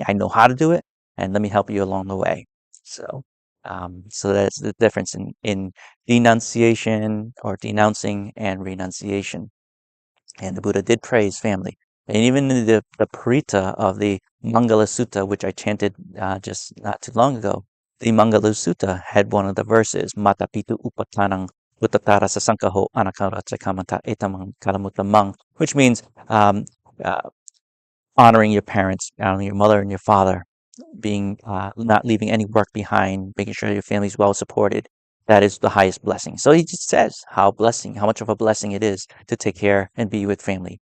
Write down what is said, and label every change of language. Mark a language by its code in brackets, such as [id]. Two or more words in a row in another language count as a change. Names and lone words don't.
[en] I know how to do it, and let me help you along the way. So, so that's the difference in denunciation or denouncing and renunciation. And the Buddha did praise family, and even in the Paritta of the Maṅgala Sutta, which I chanted just not too long ago, the Maṅgala Sutta had one of the verses, [pi] Mata Pitu Upatanang Uttatara Sasankaho Anakara Chakamata Etamang Kalamutamang, [en] which means uh, honoring your parents, honoring your mother and your father, being not leaving any work behind, making sure your family's well supported. That is the highest blessing. So he just says how much of a blessing it is to take care and be with family.